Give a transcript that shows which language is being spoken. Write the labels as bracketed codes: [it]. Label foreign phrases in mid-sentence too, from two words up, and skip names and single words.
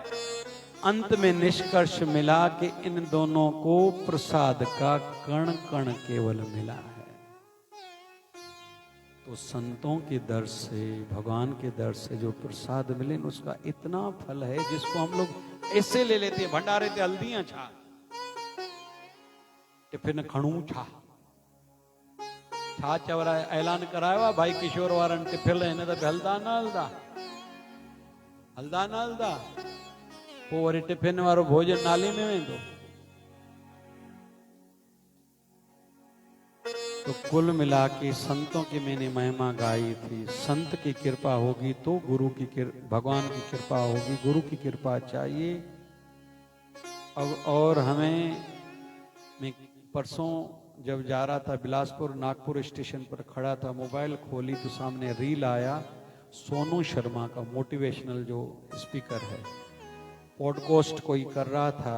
[hi] अंत में निष्कर्ष मिला कि इन दोनों को प्रसाद का कण कण केवल मिला है। तो संतों के दर से, भगवान के दर से जो प्रसाद मिले उसका इतना फल है, जिसको हम लोग ऐसे ले लेते हैं। [sd] भंडारे ते हल्दियां छा, टिफिन खणू छा, छा चवरा ऐलान कराया भाई किशोर वारन टिफिन हिन त हलदा न हलदा, हलदा न हलदा, पोइ वरी टिफिन वारो भोजन नाली में वेंदो। [hi] तो कुल मिला के संतों की मैंने महिमा गाई थी। संत की कृपा होगी तो गुरु की भगवान की कृपा होगी, गुरु की कृपा चाहिए। और हमें, मैं परसों जब जा रहा था बिलासपुर नागपुर स्टेशन पर खड़ा था, मोबाइल खोली तो सामने रील आया सोनू शर्मा का, मोटिवेशनल जो स्पीकर है, पॉडकास्ट कोई कर रहा था।